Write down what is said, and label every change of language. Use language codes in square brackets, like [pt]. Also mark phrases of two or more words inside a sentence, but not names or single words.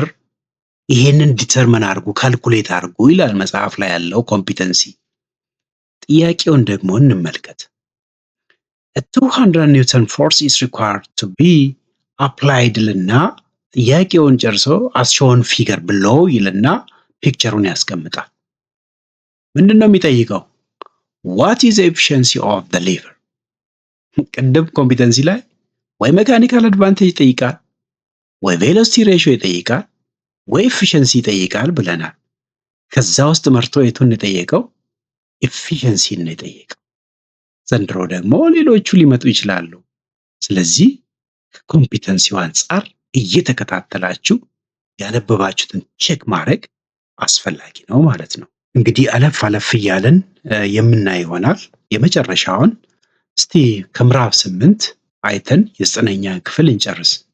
[am] ይሄንን ዲተርሚን አድርጉ ካልኩሌት አድርጉ ይላል መጽሐፍ ላይ ያለው ኮምፒተንሲ። ጥያቄውን ደግሞ እንመልከት። [en] A 200 Newton force is required to be applied [am] ይልና ጥያቄውን ጨርሶ [en] as shown figure below [am] ይልና ፒክቸሩን ያስቀምጣል። ምንድነው የሚጠይቀው? [en] What is the efficiency of the lever? [am] ቅድም ኮምፒተንሲ ላይ ወይ [en] mechanical advantage [am] ይጠይቃል፣ ወይ [en] velocity ratio [am] ይጠይቃል፣ ወይ ኤፊሽንሲ ይጠይቃል ብለናል። ከዛ ውስጥ መርቶ የቱን የጠየቀው? ኤፊሽንሲን ነው የጠየቀው። ዘንድሮ ደግሞ ሌሎቹ ሊመጡ ይችላሉ። ስለዚህ ከኮምፒተንሲው አንጻር እየተከታተላችሁ ያነበባችሁትን ቼክ ማድረግ አስፈላጊ ነው ማለት ነው። እንግዲህ አለፍ አለፍ እያለን የምናይ ይሆናል። የመጨረሻውን እስቲ ከምዕራፍ 8 አይተን የ9ኛ ክፍል እንጨርስ።